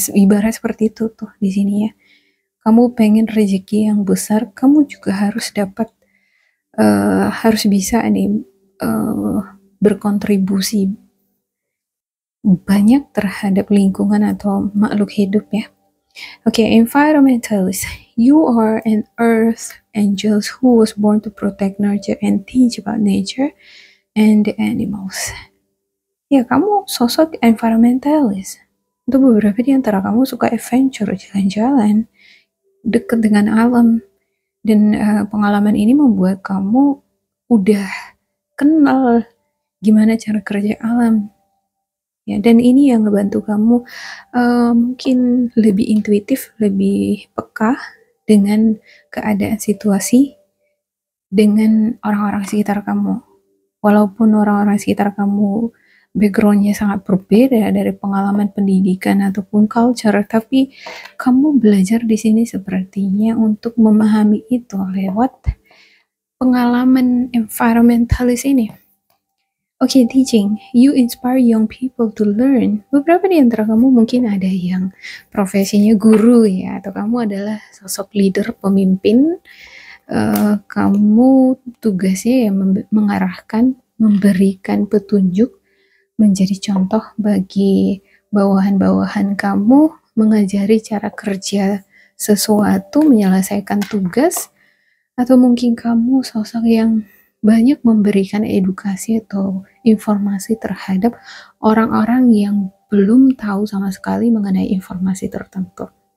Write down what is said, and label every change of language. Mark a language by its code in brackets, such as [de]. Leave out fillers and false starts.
[id] Ibarat seperti itu tuh di sini ya. Kamu pengen rezeki yang besar, kamu juga harus dapat, harus bisa nih berkontribusi banyak terhadap lingkungan atau makhluk hidup ya. [en] Okay, environmentalist. You are an earth angel who was born to protect nature and teach about nature and the animals. [id] Ya, kamu sosok environmentalist. Untuk beberapa di antara kamu suka adventure, jalan-jalan, dekat dengan alam. Dan pengalaman ini membuat kamu udah kenal gimana cara kerja alam. Ya, dan ini yang ngebantu kamu mungkin lebih intuitif, lebih peka dengan keadaan situasi, dengan orang-orang sekitar kamu. Walaupun orang-orang sekitar kamu backgroundnya sangat berbeda dari pengalaman pendidikan ataupun culture, tapi kamu belajar di sini sepertinya untuk memahami itu lewat pengalaman environmentalis ini. [en] Okay, teaching. You inspire young people to learn. [id] Beberapa di antara kamu mungkin ada yang profesinya guru ya, atau kamu adalah sosok leader, pemimpin. Kamu tugasnya ya mengarahkan, memberikan petunjuk, menjadi contoh bagi bawahan-bawahan kamu, mengajari cara kerja sesuatu, menyelesaikan tugas, atau mungkin kamu sosok yang banyak memberikan edukasi atau informasi terhadap orang-orang yang belum tahu sama sekali mengenai informasi tertentu.